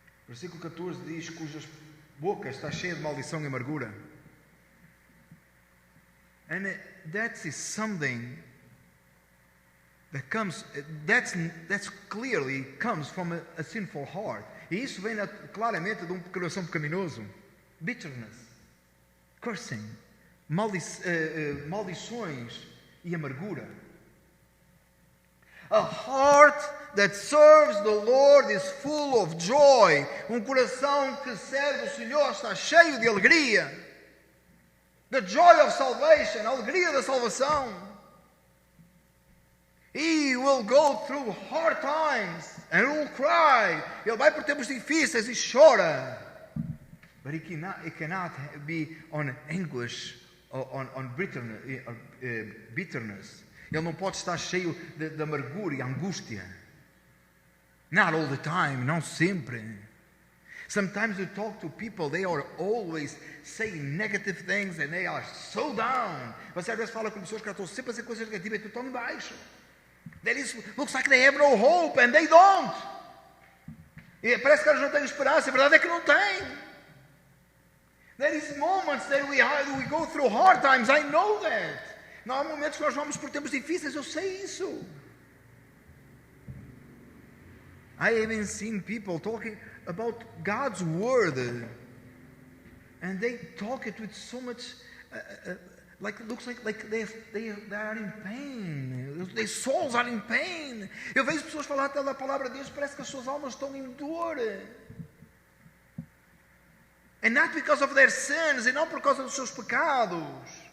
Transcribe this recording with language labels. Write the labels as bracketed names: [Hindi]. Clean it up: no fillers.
[Portuguese] Versículo 14 diz, cujas boca está cheia de maldição e amargura. [English] And that is something that comes, that's clearly comes from a sinful heart. [Portuguese] E isso vem claramente de coração pecaminoso. [English] Bitterness, cursing, [Portuguese] maldições e amargura. [English] A heart that serves the Lord is full of joy. [Portuguese] Um coração que serve o Senhor está cheio de alegria. [English] The joy of salvation, [Portuguese] a alegria da salvação. [English] He will go through hard times and will cry. [Portuguese] Ele vai por tempos difíceis e chora. [English] But it cannot be on anguish, on bitterness. [Portuguese] Ele não pode estar cheio de amargura e angústia. [English] Not all the time, [Portuguese] não sempre. [English] Sometimes you talk to people, they are always saying negative things and they are so down. [Portuguese] Você às vezes fala com pessoas que estão sempre a dizer coisas negativas e tu estão em baixo. [English] Looks like they have no hope and they don't. [Portuguese] E parece que eles não têm esperança, a verdade é que não têm. [English] There is moments that we go through hard times, I know that. [Portuguese] Não há momentos que nós vamos por tempos difíceis, eu sei isso. [English] I even seen people talking about God's word, and they talk it with so much, like it looks like they are in pain. Their souls are in pain. [Portuguese] Eu vejo pessoas falar até da palavra de Deus, parece que as suas almas estão em dor. [English] And not because of their sins, [Portuguese] e não por causa dos seus pecados.